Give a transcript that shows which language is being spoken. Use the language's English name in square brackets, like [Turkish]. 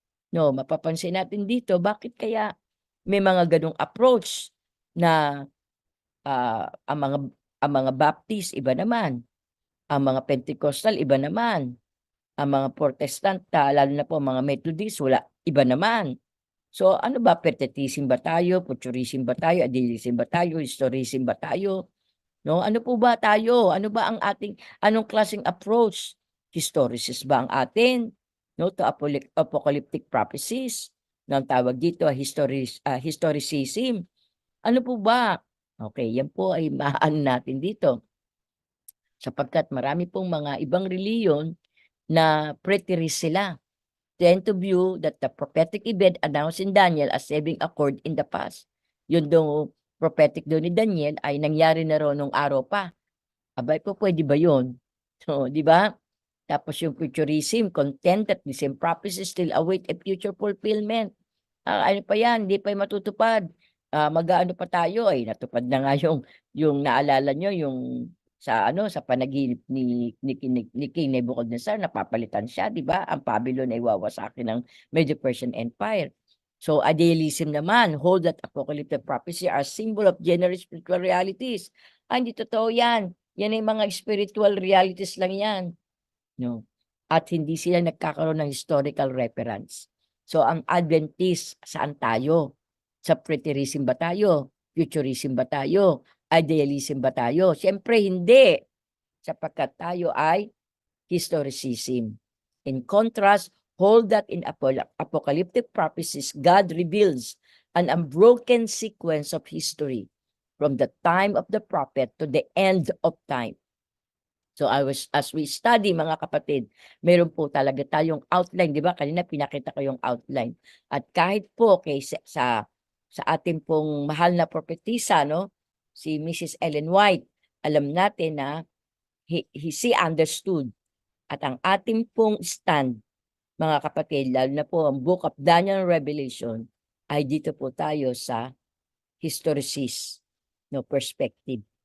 [Filipino] No, mapapansin natin dito, bakit kaya may mga ganong approach na ang mga Baptist iba naman, ang mga Pentecostal iba naman, ang mga Protestant, lalo na po mga Methodist, iba naman. So ano ba, Pertetism ba tayo, Futurism ba tayo, Idealism ba tayo, Historism ba tayo? No, ano po ba tayo? Ano ba ang anong klaseng approach? Historicist ba ang atin? [English] No, to apocalyptic prophecies. [Filipino] No, ang tawag dito historicism. Ano po ba? Okay, yan po ay maaan natin dito. Sapagkat marami pong mga ibang reliyon na preterist sila. [English] Tend to view that the prophetic event announced in Daniel as having occurred in the past. [Filipino] Yun daw prophetic daw ni Daniel ay nangyari na raw nung araw pa. Abay po, pwede ba yun? So, di ba? Tapos yung futurism, [English] content that the same prophecies still await a future fulfillment. [Filipino] Ano pa yan, hindi pa matutupad. Mag-aano pa tayo, ay natupad na nga yung naalala nyo, yung sa panaginip ni King Nebuchadnezzar, napapalitan siya, di ba? Ang Babylon ay wawasakin ng Medo Persian Empire. [English] So idealism naman, hold that apocalyptic prophecy are symbol of general spiritual realities. [Filipino] Hindi totoo yan. Yan ay mga spiritual realities lang yan. No? At hindi sila nagkakaroon ng historical reference. So ang Adventist, saan tayo? Sa preterism ba tayo? Futurism ba tayo? Idealism ba tayo? Siyempre hindi. Sapagkat tayo ay historicism. [English] In contrast, hold that in apocalyptic prophecies, God reveals an unbroken sequence of history from the time of the prophet to the end of time. [Filipino] So as we study, mga kapatid, meron po talaga tayong outline, di ba? Kanina pinakita ko yung outline. At kahit po sa ating pong mahal na propetisa, no, si Mrs. Ellen White, alam natin na [English] she understood. [Filipino] At ang ating pong stand, mga kapatid, lalo na po ang Book of Daniel Revelation, ay dito po tayo sa historicist, no, perspective.